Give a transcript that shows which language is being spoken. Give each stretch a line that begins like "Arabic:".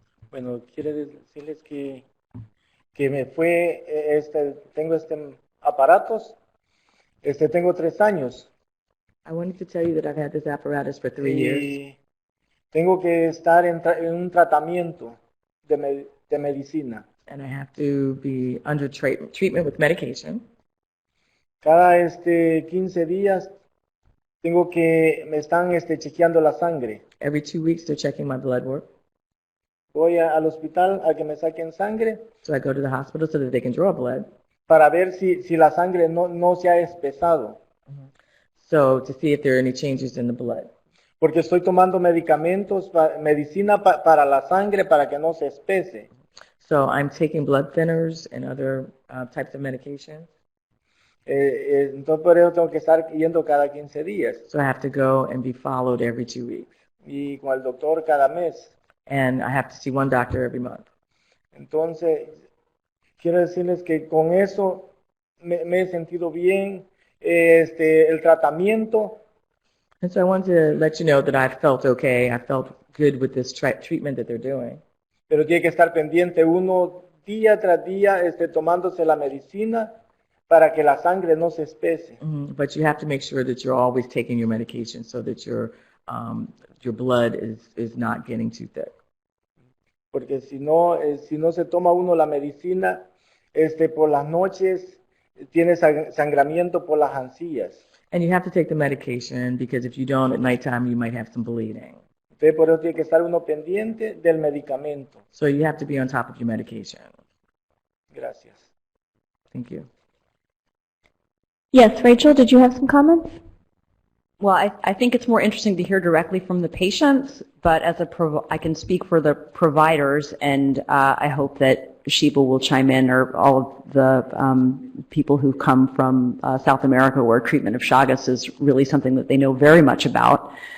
Spanish: Bueno, quiero decirles que me fue, tengo aparatos, tengo 3 años.
English: I wanted to tell you that I've had this apparatus for 3 years.
Spanish: Tengo que estar en un tratamiento de medicina.
English: And I have to be under treatment with medication.
Spanish: Cada 15 días tengo que me están chequeando la sangre.
English: Every 2 weeks they're checking my blood work.
Spanish: Voy al hospital a que me saquen sangre.
English: So I go to the hospital so that they can draw blood.
Spanish: Para ver si la sangre no se ha espesado.
English: So to see if there are any changes in the blood.
Spanish: Porque estoy tomando medicamentos, medicina para la sangre para que no se espese.
English: So I'm taking blood thinners and other types of medications.
Spanish: Entonces por eso tengo que estar yendo cada 15 días.
English: So I have to go and be followed every 2 weeks.
Spanish: Y con el doctor cada mes.
English: And I have to see one doctor every month.
Spanish: Entonces, quiero decirles que con eso me he sentido bien. El tratamiento.
English: And so I wanted to let you know that I felt okay. I felt good with this treatment that they're doing.
Spanish: Pero tiene que estar pendiente uno día tras día tomándose la medicina para que la sangre no se espese.
English: But you have to make sure that you're always taking your medication so that your blood is not getting too thick.
Spanish: Porque si no se toma uno la medicina, por las noches tiene sangramiento por las encías.
English: And you have to take the medication because if you don't at nighttime, you might have some bleeding.
Spanish: Entonces por eso tiene que estar uno pendiente del medicamento.
English: So you have to be on top of your medication.
Spanish: Gracias.
English: Thank you. Yes, Rachel, did you have some comments? Well, I think it's more interesting to hear directly from the patients, but as I can speak for the providers, and I hope that Sheba will chime in, or all of the people who come from South America, where treatment of Chagas is really something that they know very much about.